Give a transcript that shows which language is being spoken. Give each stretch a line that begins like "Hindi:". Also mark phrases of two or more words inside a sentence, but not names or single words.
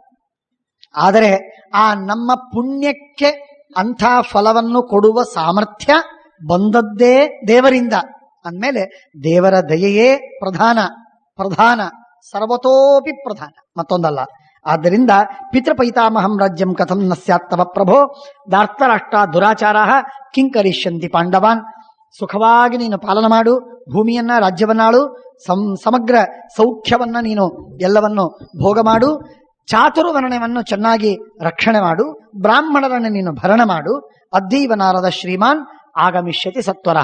Kannada: ಆದರೆ ಆ ನಮ್ಮ ಪುಣ್ಯಕ್ಕೆ ಅಂಥ ಫಲವನ್ನು ಕೊಡುವ ಸಾಮರ್ಥ್ಯ ಬಂದದ್ದೇ ದೇವರಿಂದ ಅಂದಮೇಲೆ ದೇವರ ದಯೆಯೇ ಪ್ರಧಾನ ಸರ್ವತೋಪಿ ಪ್ರಧಾನ, ಮತ್ತೊಂದಲ್ಲ.
Sanskrit: ಆದ್ದರಿಂದ ಪಿತೃಪೈತಾಮಹಂ ರಾಜ್ಯಂ ಕಥಂ ನ ಸ್ಯಾತ್ ತವ ಪ್ರಭೋ ದಾರ್ತರಾಷ್ಟ್ರ ದುರಾಚಾರ ಕಿಂಕರಿಷ್ಯಂತಿ ಪಾಂಡವಾನ್.
Kannada: ಸುಖವಾಗಿ ನೀನು ಪಾಲನ ಮಾಡು, ಭೂಮಿಯನ್ನ ರಾಜ್ಯವನ್ನಾಳು, ಸಮಗ್ರ ಸೌಖ್ಯವನ್ನ ನೀನು ಎಲ್ಲವನ್ನು ಭೋಗ ಮಾಡು, ಚಾತುರ್ವರ್ಣವನ್ನು ಚೆನ್ನಾಗಿ ರಕ್ಷಣೆ ಮಾಡು, ಬ್ರಾಹ್ಮಣರನ್ನು ನೀನು ಭರಣ ಮಾಡು.
Sanskrit: ಅದ್ದೀವ ನಾರದ ಶ್ರೀಮಾನ್ ಆಗಮಿಷ್ಯತಿ ಸತ್ವರಃ.